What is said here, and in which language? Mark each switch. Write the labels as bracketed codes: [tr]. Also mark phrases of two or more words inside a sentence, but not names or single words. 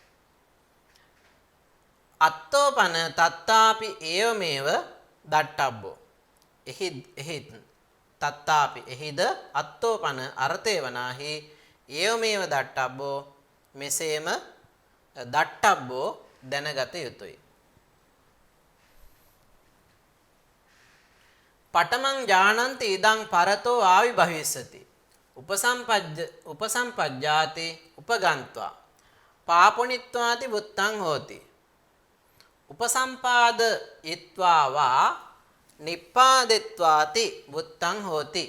[pi] අත්තෝපන තත්තාපි ඒවමේව දට්ටබ්බෝ. [si] එහි තත්තාපි එහිද අත්තෝපන අර්ථය වනාහි [pi] ඒවමේව දට්ටබ්බෝ [si] මෙසේම දට්ටබ්බෝ දැනගත යුතුයි. [pi] පඨමං ඥානන්ති ඉදං පරතෝ ආවිභවිස්සති උපසම්පජ්ජාති උපගන්त्वा පාපුනිත්වාති වුත්තං හෝති. උපසම්පාදයිත්වා වා නිප්පාදිත්වාති වුත්තං හෝති.